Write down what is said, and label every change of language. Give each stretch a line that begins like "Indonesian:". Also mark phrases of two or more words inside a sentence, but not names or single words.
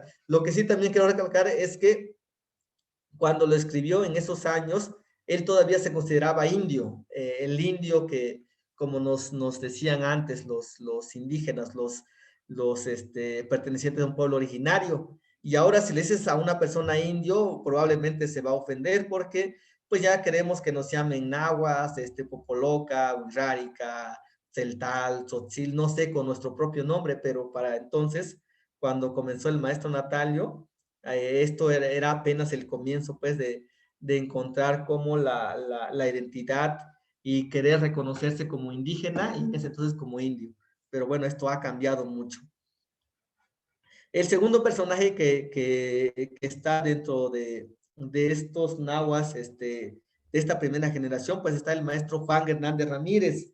Spanish: Lo que sí también quiero recalcar es que cuando lo escribió en esos años, él todavía se consideraba indio, el indio que, como nos decían antes los indígenas, los pertenecientes a un pueblo originario. Y ahora si le dices a una persona indio, probablemente se va a ofender porque pues ya queremos que nos llamen nahuas, popoloca, urrárica, celtal, tzotzil, no sé, con nuestro propio nombre, pero para entonces, cuando comenzó el maestro Natalio, esto era apenas el comienzo, pues, de encontrar como la identidad y querer reconocerse como indígena y en ese entonces como indio. Pero bueno, esto ha cambiado mucho. El segundo personaje que está dentro de estos nahuas, de esta primera generación, pues está el maestro Juan Hernández Ramírez.